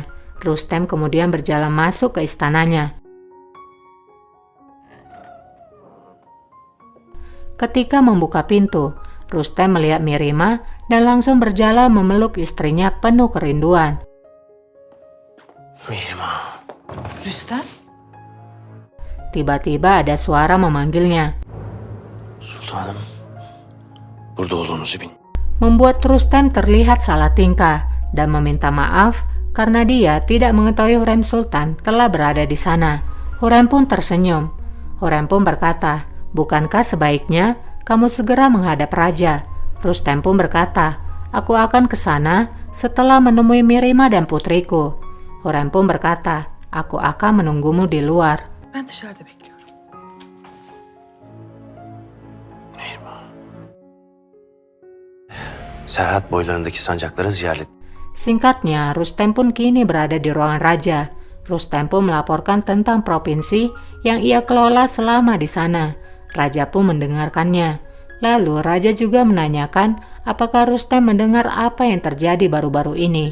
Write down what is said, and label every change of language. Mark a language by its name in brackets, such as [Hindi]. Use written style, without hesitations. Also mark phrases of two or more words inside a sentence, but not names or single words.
[Indonesian] Rustem kemudian berjalan masuk ke istananya. Ketika membuka pintu, Rustem melihat Mirima dan langsung berjalan memeluk istrinya penuh kerinduan. Mirima. Rüstem? Tiba-tiba ada suara memanggilnya, [Turkish] Sultanım, burada olduğunuzu bil. [Indonesian] membuat Rustem terlihat salah tingkah dan meminta maaf karena dia tidak mengetahui Hurrem Sultan telah berada di sana. Hurrem pun tersenyum. Hurrem pun berkata, "Bukankah sebaiknya kamu segera menghadap raja?" Rustem pun berkata, "Aku akan ke sana setelah menemui Mirima dan putriku." Hurrem pun berkata, "Aku akan menunggumu di luar." [Turkish] Ben dışarıda bekliyorum. Serhat boylarındaki sancakları ziyaret. [Indonesian] Singkatnya, Rustem pun kini berada di ruangan raja. Rustem pun melaporkan tentang provinsi yang ia kelola selama di sana. Raja pun mendengarkannya. Lalu raja juga menanyakan apakah Rustem mendengar apa yang terjadi baru-baru ini.